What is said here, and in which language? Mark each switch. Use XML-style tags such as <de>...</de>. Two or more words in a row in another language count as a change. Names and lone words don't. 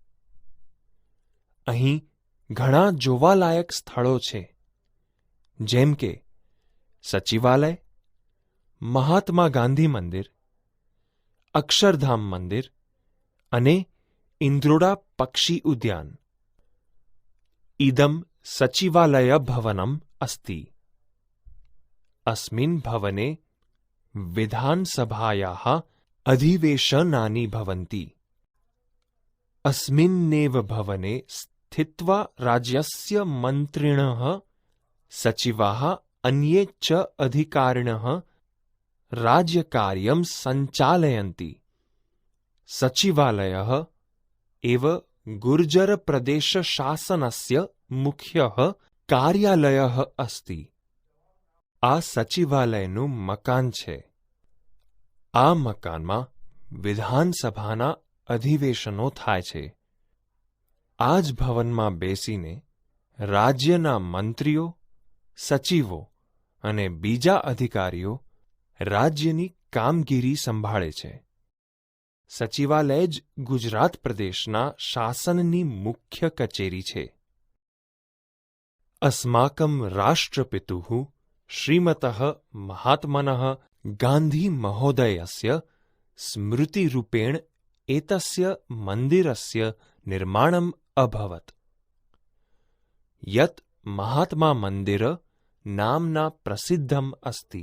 <gu>અહીં ઘણા જોવાલાયક સ્થળો છે, જેમ કે સચિવાલય, મહાત્મા ગાંધી મંદિર, અક્ષરધામ મંદિર અને ઇન્દ્રોડા પક્ષી ઉદ્યાન।</gu> <sa>इदम सचिवालय भवनम अस्ति। अस्मिन् भवने विधानसभायाः अधिवेशनानि भवन्ति। अस्मिन्नेव भवने स्थित्वा राज्यस्य मन्त्रिणः, सचिवाः अन्ये च अधिकारिणः राज्यकार्यं सञ्चालयन्ति। सचिवालयः एव गुर्जरप्रदेशशासनस्य मुख्यः कार्यालयः अस्ति।</sa> <gu>આ સચિવાલયનું મકાન છે। આ મકાનમાં વિધાનસભાના અધિવેશનો થાય છે। આ જ ભવનમાં બેસીને રાજ્યના મંત્રીઓ, સચિવો અને બીજા અધિકારીઓ રાજ્યની કામગીરી સંભાળે છે। સચિવાલય જ ગુજરાત પ્રદેશના શાસનની મુખ્ય કચેરી છે।</gu> <sa>अस्माकं राष्ट्रपितुः श्रीमतः महात्मनः गांधी महोदयस्य स्मृतिरूपेण एतस्य मन्दिरस्य निर्माणम् अभवत्, यत् महात्मा मन्दिर नाम्ना प्रसिद्धम् अस्ति।</sa>